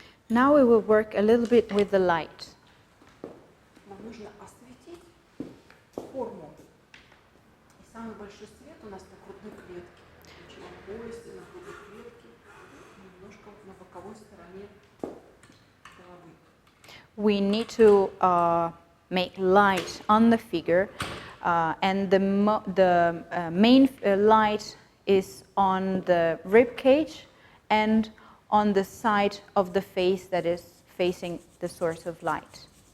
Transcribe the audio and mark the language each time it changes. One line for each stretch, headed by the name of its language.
English: Now we will work a little bit with the light.
Russian: Нам нужно осветить форму. И самый большой свет у нас на грудной клетке. На лучевом поясе, на грудной клетке, немножко на боковой стороне головы.
English: We need to make light on the figure, and the main light is on the rib cage and on the side of the face that is facing the source of light.